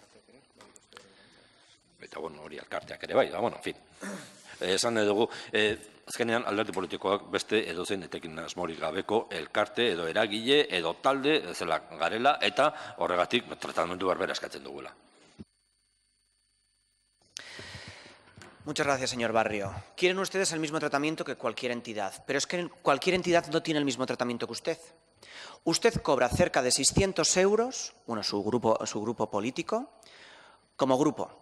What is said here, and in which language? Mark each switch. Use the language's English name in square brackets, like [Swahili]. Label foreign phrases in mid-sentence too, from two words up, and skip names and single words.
[Basque] Eta, hori elkarteak ere bai, [Spanish] en fin. [Basque] Esan dugu, azkenean alderdi politikoak beste edozein etekin asmorik gabeko elkarte edo eragile edo talde zela garela eta horregatik tratamendu berbera eskatzen dugula. [Spanish] Muchas gracias, señor Barrio. Quieren ustedes el mismo tratamiento que cualquier entidad, pero es que cualquier entidad no tiene el mismo tratamiento que usted. Usted cobra cerca de 600 euros, su grupo político, como grupo.